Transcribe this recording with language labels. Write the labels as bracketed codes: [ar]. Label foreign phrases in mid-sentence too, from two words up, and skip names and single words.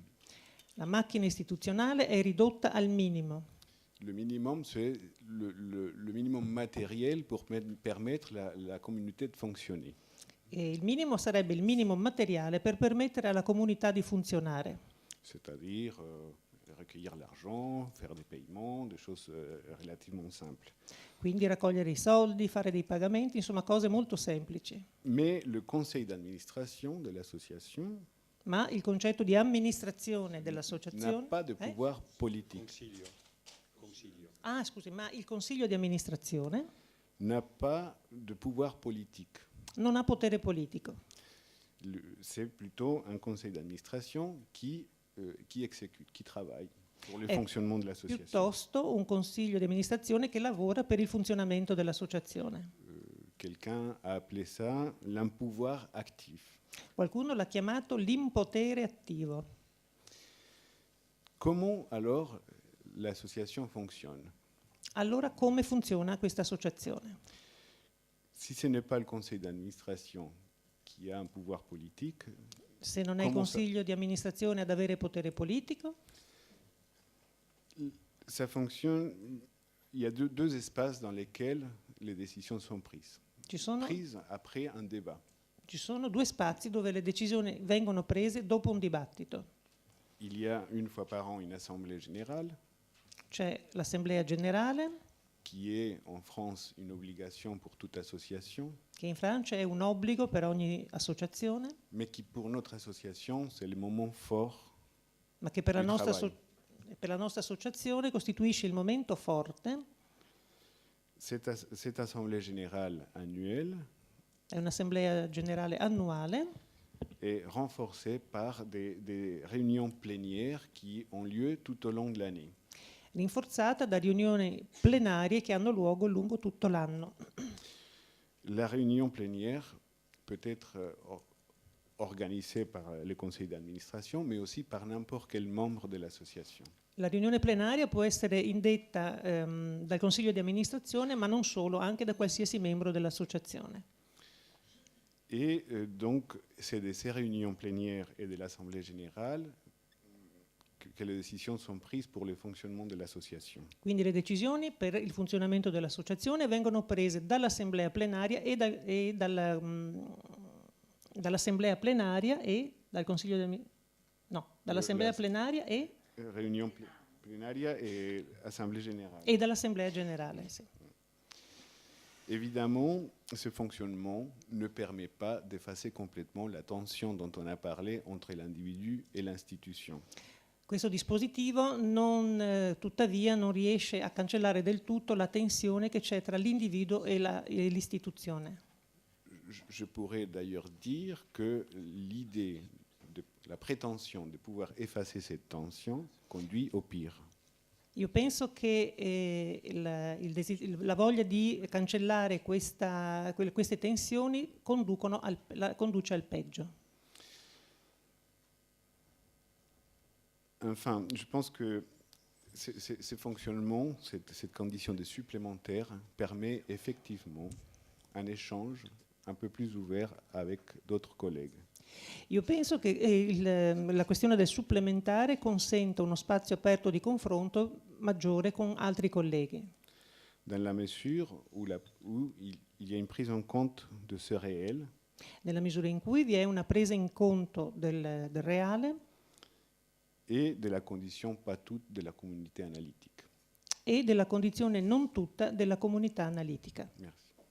[it] La macchina istituzionale è ridotta al minimo. [fr] Le minimum, c'est le minimum matériel pour permettre la communauté de fonctionner. [it] E il minimo sarebbe il minimo materiale per permettere alla comunità di funzionare. [fr] C'est-à-dire recueillir l'argent, faire des paiements, des choses relativement simples. [it] Quindi raccogliere i soldi, fare dei pagamenti, insomma cose molto semplici. [fr] Mais le conseil d'administration de l'association [it] Ma il concetto di amministrazione [fr] n'a [it] dell'associazione [fr] pas de pouvoir politique. [it] Scusi, ma il consiglio di amministrazione [fr] N'a pas de pouvoir politique. [it] non ha potere politico. [fr] C'est plutôt un conseil d'administration qui exécute, qui travaille pour le [it] È [fr] fonctionnement de l'association. [it] piuttosto un consiglio di amministrazione che lavora per il funzionamento dell'associazione. [fr] Quelqu'un a appelé ça l'impouvoir actif. [it] Qualcuno l'ha chiamato l'impotere attivo. [fr] Comment alors l'association fonctionne? [it] Allora come funziona questa associazione? [fr] Si ce n'est pas le conseil d'administration qui a un pouvoir politique, [it] Se non è il consiglio di amministrazione ad avere potere politico, [fr] ça fonctionne. Il y a deux espaces dans lesquels les décisions sont prises. Prises après un débat. [it] Ci sono due spazi dove le decisioni vengono prese dopo un dibattito. [fr] Il y a une fois par an une assemblée générale. [it] C'è l'assemblea generale, [fr] qui est en France une obligation pour toute association, [it] che in Francia è un obbligo per ogni associazione, [fr] mais qui pour notre association c'est le moment fort. [it] ma che per la nostra associazione costituisce il momento forte. [fr] Cette assemblée générale annuelle [it] È un'assemblea generale annuale, [fr] est renforcée par des réunions plénières qui ont lieu tout au long de l'année. [it] rinforzata da riunioni plenarie che hanno luogo lungo tutto l'anno. [fr] La réunion plénière peut être organisée par le conseil d'administration, mais aussi par n'importe quel membre de l'association. [it] La riunione plenaria può essere indetta dal consiglio di amministrazione, ma non solo, anche da qualsiasi membro dell'associazione. [fr] Et donc, c'est de ces réunions plénières et de l'Assemblée générale que les décisions sont prises pour le fonctionnement de l'association. [it] Quindi le decisioni per il funzionamento dell'associazione vengono prese dall'assemblea plenaria dall'assemblea plenaria e dal consiglio dall'assemblea plenaria [fr] Réunion plenaria et assemblée générale. [it] e dall'assemblea generale. Sì. [fr] Évidemment, ce fonctionnement ne permet pas d'effacer complètement la tension dont on a parlé entre l'individu et l'institution. [it] Questo dispositivo tuttavia non riesce a cancellare del tutto la tensione che c'è tra l'individuo e l'istituzione. [fr] Je pourrais d'ailleurs dire que l'idée, la prétention de pouvoir effacer cette tension conduit au pire. [it] Io penso che la voglia di cancellare queste tensioni conduce al peggio. [fr] Enfin, je pense que ce fonctionnement, cette condition de supplémentaire, permet effectivement un échange un peu plus ouvert avec d'autres collègues. [it] Io penso che la questione del supplementare consenta uno spazio aperto di confronto maggiore con altri colleghi. [fr] Dans la mesure où il y a une prise en compte de ce réel. [it] Nella misura in cui vi è una presa in conto del reale [fr] Et de la condition pas toute de la communauté analytique. [it] E della condizione non tutta della comunità analitica. [fr] Merci.